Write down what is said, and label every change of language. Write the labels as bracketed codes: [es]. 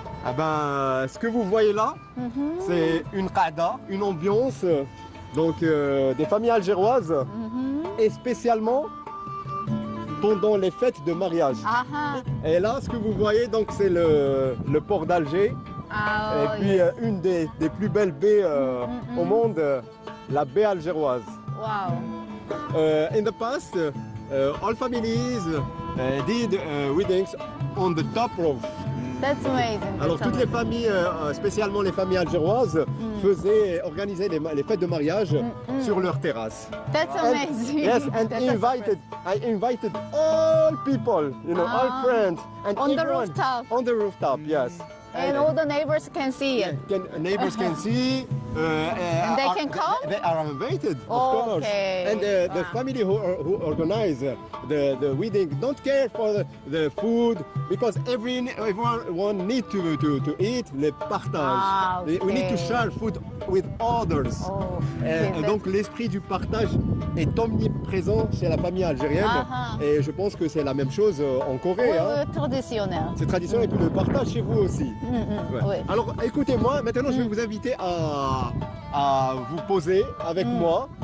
[fr] Ah ben, ce que vous voyez là, c'est une qada, une ambiance donc des familles algéroises et spécialement pendant les fêtes de mariage. Et là, ce que vous voyez, donc c'est le port d'Alger. Et puis une des plus belles baies au monde, la baie algéroise. [en] Wow. In the past, all families did weddings on the top roof. That's amazing. [fr] Alors toutes les familles, spécialement les familles algéroises, organisaient les fêtes de mariage sur leur terrasse. [en] That's amazing. Yes, and I invited all people, you know, all friends, and on the everyone rooftop. on the rooftop, yes. And all the neighbors can see it. Neighbors can see. And they can come? They are invited, of course. And the family who organize the wedding don't care for the food because everyone need to eat [fr] le partage. [en] We need to share food with others. [fr] Donc l'esprit du partage est omniprésent chez la famille algérienne. Et je pense que c'est la même chose en Corée. Traditionnel. C'est traditionnel et puis le partage chez vous aussi. Oui. Alors écoutez-moi, maintenant je vais vous inviter à vous poser avec moi.